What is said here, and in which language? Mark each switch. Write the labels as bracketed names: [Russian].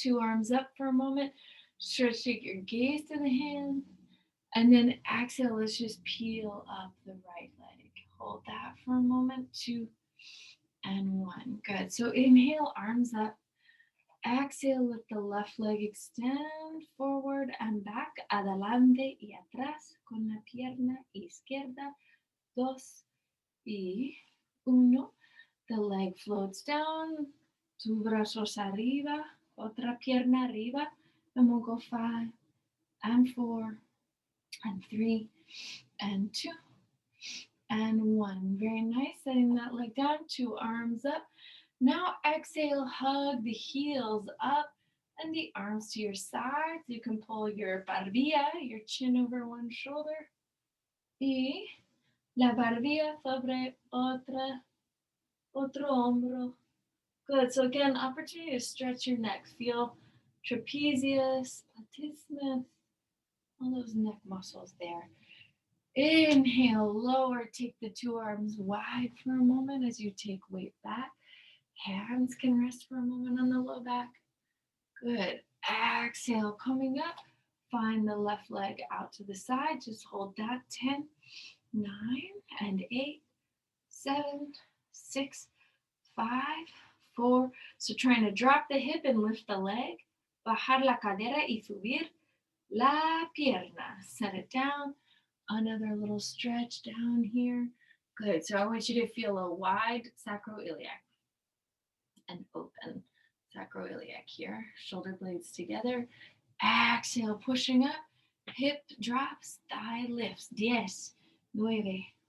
[English] Two arms up for a moment. Stretch, take your gaze to the hand. And then exhale, let's just peel up the right leg. Hold that for a moment. 2 and 1. Good. So inhale, arms up. Exhale, let the left leg extend forward and back. [Spanish] Adelante y atrás con la pierna izquierda. 2 y 1. [English] The leg floats down. [Spanish] Two brazos arriba. Otra pierna arriba. [English] And we'll go 5 and 4 and 3 and 2 and 1. Very nice. Setting that leg down. Two arms up. Now exhale, hug the heels up and the arms to your sides. You can pull your barbilla, your chin over one shoulder. [Spanish] Y la barbilla sobre otro hombro. [English] Good. So again, opportunity to stretch your neck. Feel trapezius, latissimus, all those neck muscles there. Inhale, lower. Take the two arms wide for a moment as you take weight back. Hands can rest for a moment on the low back. Good. Exhale, coming up. Find the left leg out to the side. Just hold that. 10, 9, and 8, 7, 6, 5, 4. So trying to drop the hip and lift the leg. [Spanish] Bajar la cadera y subir la pierna. [English] Set it down. Another little stretch down here. Good. So I want you to feel a wide sacroiliac and open sacroiliac here. Shoulder blades together. Exhale, pushing up. Hip drops, thigh lifts. 10, 9, 8,